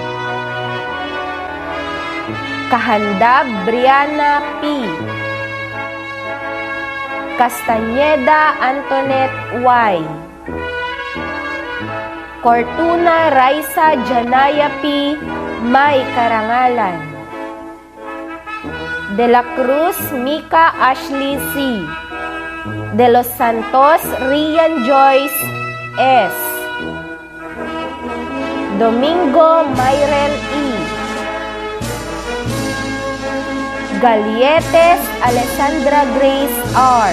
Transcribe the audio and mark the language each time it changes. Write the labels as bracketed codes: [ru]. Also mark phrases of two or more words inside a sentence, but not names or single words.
[tl] Kahandab Brianna P. Castañeda Antoinette Y. Cortuna Raisa Janaya P. May karangalan. De la Cruz Mika Ashley C. De los Santos Rian Joyce S. Domingo Myren E. Galietes Alessandra Grace R.